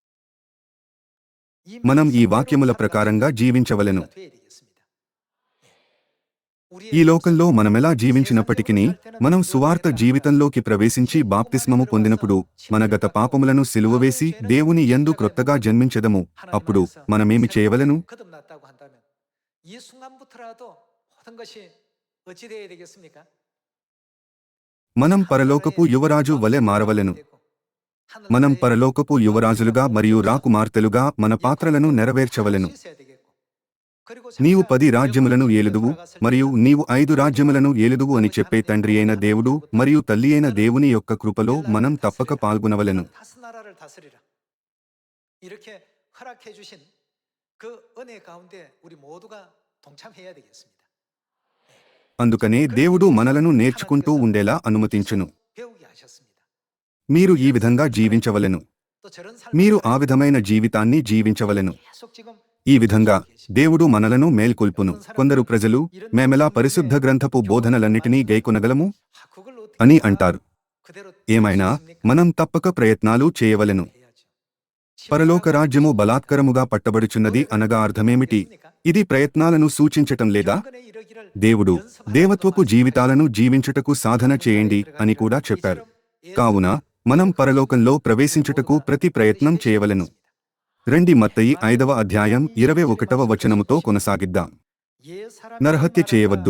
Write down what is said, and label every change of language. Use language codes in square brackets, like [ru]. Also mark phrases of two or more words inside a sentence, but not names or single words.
[te] మనం ఈ వాక్యముల ప్రకారంగా జీవించవలెను. ఈ లోకంలో మనమెలా జీవించినప్పటికీ మనం సువార్త జీవితంలోకి ప్రవేశించి బాప్తిస్మము పొందినప్పుడు మన గత పాపములను సిలువవేసి దేవుని యందు క్రొత్తగా జన్మించెదము. అప్పుడు మనమేమి చేయవలెను? [ko] 거듭났다고 한다면 이 순간부터라도 모든 것이 어찌 되어야 되겠습니까? [te] మనం పరలోకపు యువరాజు వలె మారవలెను. మనం పరలోకపు యువరాజులుగా మరియు రాకుమార్తెలుగా మన పాత్రలను నెరవేర్చవలెను. నీవు 10 రాజ్యములను ఏలుదువు మరియు నీవు 5 రాజ్యములను ఏలుదువు అని చెప్పే తండ్రి అయిన దేవుడు మరియు తల్లి అయిన దేవుని యొక్క కృపలో మనం తప్పక పాల్గొనవలెను. [ko] 다섯 나라를 다스리라. 이렇게 허락해 주신 그 은혜 가운데 우리 모두가 동참해야 되겠습니다. [te] అందుకనే దేవుడు మనలను నేర్చుకుంటూ ఉండేలా అనుమతించును. [ko] 배우게 하셨습니다. [te] మీరు ఈ విధంగా జీవించవలెను. [ko] 또 저런 [te] మీరు ఆ విధమైన జీవితాన్ని జీవించవలెను. [ko] 계속 지금 [te] ఈ విధంగా దేవుడు మనలను మేల్కొల్పును. కొందరు ప్రజలు మేమెలా పరిశుద్ధ గ్రంథపు బోధనలన్నిటినీ గైకొనగలము [ko] 그걸 어떻게 [te] అని అంటారు. [ko] 그대로 [te] ఏమైనా మనం తప్పక ప్రయత్నాలు చేయవలెను. [ko] 해야죠. [te] పరలోక రాజ్యము బలాత్కరముగా పట్టబడుచున్నది అనగా అర్థమేమిటి? ఇది ప్రయత్నాలను సూచించటం లేదా? [ko] 근에 이르기를 [te] దేవుడు దేవత్వపు జీవితాలను జీవించుటకు సాధన చేయండి అని కూడా చెప్పారు. కావున మనం పరలోకంలో ప్రవేశించుటకు ప్రతి ప్రయత్నం చేయవలెను. రండి మత్తయి 5వ అధ్యాయం 21వ వచనముతో కొనసాగిద్దాం. నరహత్య చేయవద్దు.